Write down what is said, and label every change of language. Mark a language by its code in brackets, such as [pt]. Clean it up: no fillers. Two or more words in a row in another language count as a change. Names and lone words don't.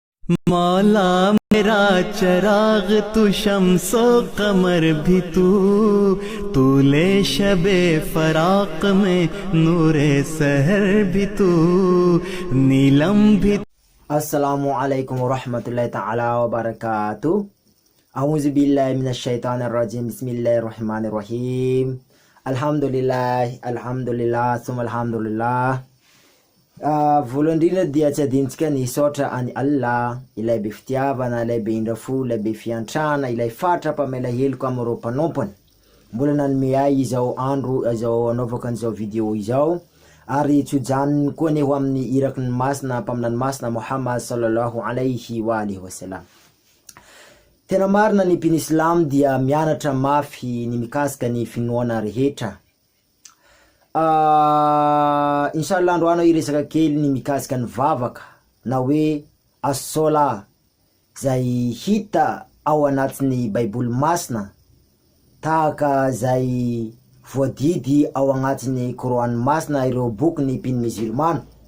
[ur] مولا میرا چراغ تو شمس و قمر بھی تو لے شب فراق میں نور سحر بھی تو نیلم بھی. [ar] السلام عليكم ورحمة الله تعالى وبركاته. أعوذ بالله من الشيطان الرجيم. بسم الله الرحمن الرحيم. الحمد لله، ثم الحمد لله. [mg] Voalohany indrindra dia tsy adintsika ny hisaotra any Allah, ilay be fitiavana, ilay be indrafo, ilay be fiantrana, ilay fatra pamela heloka amin'ireo mpanompony. Mbola nanome ahy izao andro izao anaovako an'izao video izao. Ari tsy hojanony koa neho amin'ny iraky ny masina, mpaminany masina Muhammad [ar] صلى الله عليه وآله وسلم. [mg] Tena marina ny mpino Islam dia mianatra mafy ny mikasika ny finoana rehetra. Inshallah androano iresaka kely ny mikasika ny vavaka na hoe as-sola zay hita ao anatin'ny Baiboly masina, tahaka zay voadidy ao agnatin'ny Koran masina, ireo boky ny mpino musulman.